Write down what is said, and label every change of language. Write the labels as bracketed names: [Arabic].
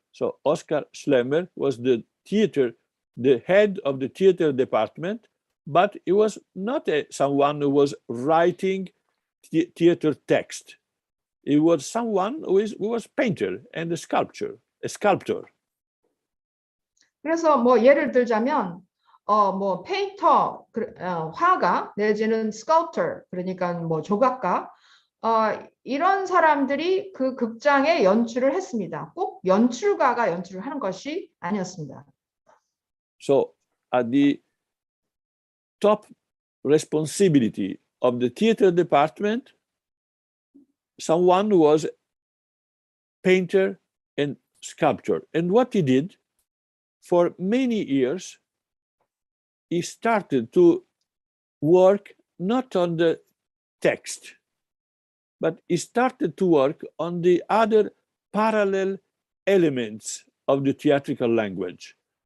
[English] So Oskar Schlemmer was the head of the theater department, but he was not someone who was writing theater text. He was someone who was painter and a sculptor. [Korean] 그래서 뭐 예를 들자면 뭐 페인터, 화가 내지는 스컬프터, 그러니까 뭐 조각가, 이런 사람들이 그 극장에 연출을 했습니다. 꼭 연출가가 연출을 하는 것이 아니었습니다. [English] So at the top responsibility of the theater department, someone who was painter and sculptor. And what he did for many years, he started to work not on the text, but he started to work on the other parallel elements of the theatrical language.